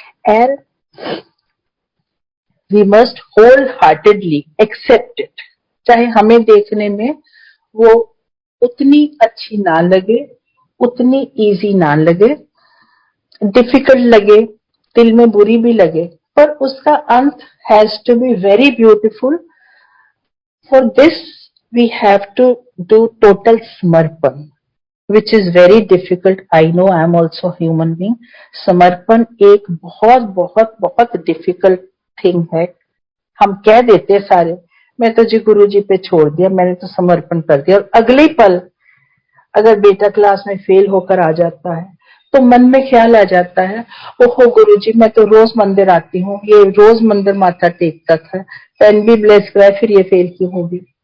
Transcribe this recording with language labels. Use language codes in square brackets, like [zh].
[en] And we must whole heartedly accept it. [hi] चाहे हमें देखने में वो उतनी अच्छी ना लगे, उतनी इजी ना लगे, डिफिकल्ट लगे, दिल में बुरी भी लगे, पर उसका अंत [en] Has to be very beautiful. For this, we have to do total samarpan, which is very difficult. I know I am also a human being. [hi] समर्पण एक बहुत बहुत बहुत डिफिकल्ट थिंग है. हम कह देते हैं सारे, मैं तो जी गुरु जी पे छोड़ दिया, मैंने तो समर्पण कर दिया, और अगले पल अगर बेटा क्लास में फेल होकर आ जाता है तो मन में ख्याल आ जाता है, ओहो गुरुजी मैं तो रोज मंदिर आती हूँ, ये रोज मंदिर माथा टेकता था, पेन भी ब्लेस कराए, फिर ये फेल क्यों होगी.